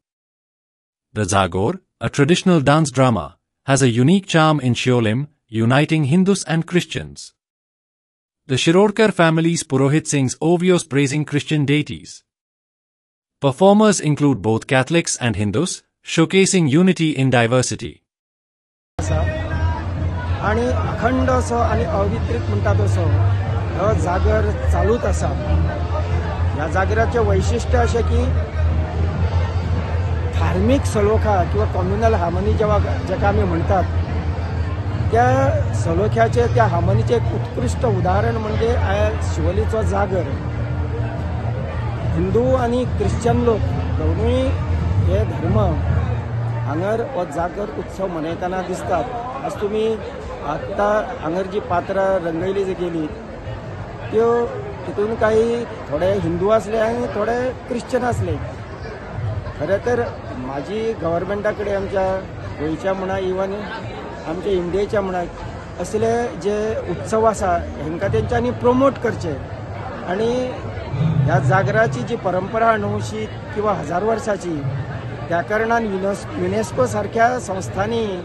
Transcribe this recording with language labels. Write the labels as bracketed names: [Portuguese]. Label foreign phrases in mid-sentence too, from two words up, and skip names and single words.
[English] The Zagor, a traditional dance drama, has a unique charm in Shiolim, uniting Hindus and Christians. The Shirodkar family's Purohit sings ovios praising Christian deities. Performers include both Catholics and Hindus, showcasing unity in diversity. [Konkani] आणि अखंड असो आणि अवित्रित म्हणतात असो हो जागर चालूच असा. [Marathi] या जागराचे वैशिष्ट्य असे की धार्मिक सलोखा किंवा [English] communal harmony [Marathi] जेका आम्ही म्हणतात त्या सलोख्याचे त्या हार्मनीचे एक उत्कृष्ट उदाहरण म्हणजे शिवोलीचो जागर. [Konkani] हिंदू आणि ख्रिश्चन लोक दोन्ही हे धर्म हांगर हो जागर उत्सव मनयतना दिसतात. आज तुम्ही आत्ता हांगर जी पात्रां रंगयली गेली त्यो तितून काही थोडे हिंदू असले आणि थोडे ख्रिश्चन असले. खरें तर माझी गव्हर्मेंटा कडेन आमच्या गोंयच्या म्हणा इवन आमच्या इंडियेच्या म्हणा असले जे उत्सव आसा हांकां तेंच्यांनी प्रमोट करचे आणि ह्या जागराची जी परंपरा 900 किंवा 1000 वर्साची त्या कारणान युनेस्को सारख्या संस्थांनी